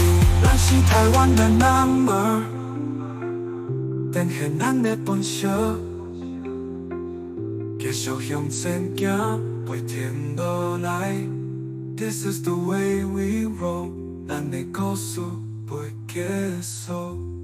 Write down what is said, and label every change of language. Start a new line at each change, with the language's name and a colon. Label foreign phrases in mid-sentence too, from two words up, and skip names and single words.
Min Nan Chinese: 咱是台湾的 number， 展现咱的本色，继续向前行，袂停落来。
English: This is the way we roll，
Min Nan Chinese: 咱的故事袂结束。